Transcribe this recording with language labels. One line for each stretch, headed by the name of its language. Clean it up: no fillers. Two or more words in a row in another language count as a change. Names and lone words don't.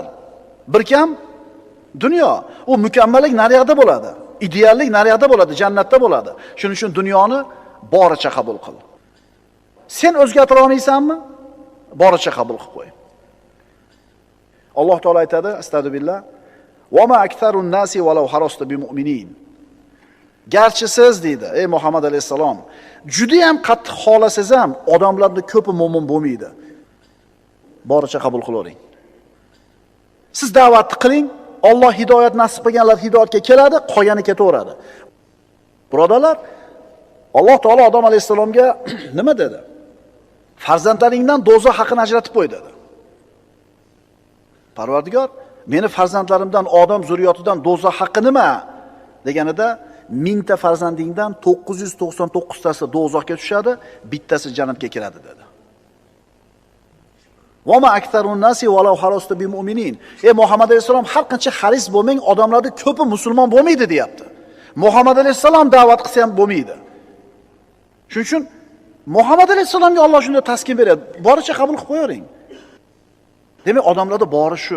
Uzbek: Bir kam dunyo. U mukammallik naryoqda bo'ladi. Ideallik naryoqda bo'ladi, jannatda bo'ladi. Shuning uchun dunyoni boricha qabul qil. Sen o'zgartira olmaysanmi? Boricha qabul qilib qo'y. Alloh taolo aytadi,
Arabic: astagfirullah: "وما أكثر الناس ولو حرصت بمؤمنين."
Uzbek: Garchi siz deydi, ey Muhammad alayhisalom, juda ham qattiq xolasangiz ham odamlarning ko'pi mo'min bo'lmaydi. Boricha qabul qilavering. Siz da'vatni qiling, Alloh hidoyat nasib qilganlar hidoyatga keladi, qolgani ketaveradi. Birodarlar, Alloh taolo Odam alayhisalomga nima dedi? Farzandlaringdan do'zax haqini ajratib qo'y dedi. Parvardigor, meni farzandlarimdan, odam zurriyotidan do'zax haqqi nima deganida, 1000 ta farzandingdan 999 tasi do'zaxga tushadi, bittasi jannatga kiradi dedi.
Arabic: وما أكثر الناس ولو حرصت بمؤمنين.
Uzbek: Ey Muhammad alayhisalom, har qancha haris bo'lmang, odamlarning ko'pi musulmon bo'lmaydi deyapti. Muhammad alayhisalom da'vat qilsa ham bo'lmaydi. Shuning uchun Muhammad alayhisalomga Alloh shunday taskin beradi. Boricha qabul qilib qo'ying. Demak, odamlarda bori shu.